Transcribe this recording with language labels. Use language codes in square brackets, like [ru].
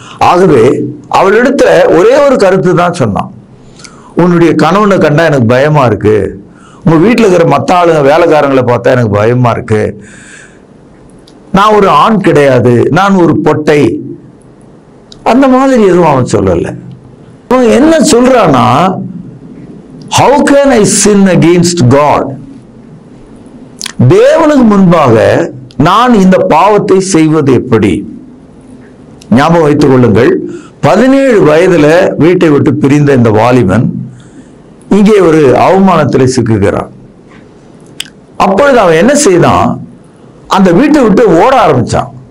[ta] ஆகவே அவளிடத்துல ஒரே ஒரு கருத்து தான் சொன்னான், உன்னுடைய கணவனை கண்டா எனக்கு பயமா இருக்கு, உங்க வீட்டில் இருக்கிற மற்ற ஆளுங்க வேலைக்காரங்களை பார்த்தா எனக்கு பயமா இருக்கு, நான் ஒரு ஆண் கிடையாது, நான் ஒரு பொட்டை, அந்த மாதிரி எதுவும் அவன் சொல்லல. அவன் என்ன சொல்றான்னா, [en] how can I sin against God? [ta] தேவனுக்கு முன்பாக நான் இந்த பாவத்தை செய்வது எப்படி? ஞாபகம் வைத்துக் கொள்ளுங்கள், 17 வயதுல வீட்டை விட்டு பிரிந்த இந்த வாலிபன் இங்கே ஒரு அவமானத்தில் சிக்குகிறான். அப்பொழுது அவன் என்ன செய்தான், அந்த வீட்டை விட்டு ஓட ஆரம்பிச்சான்.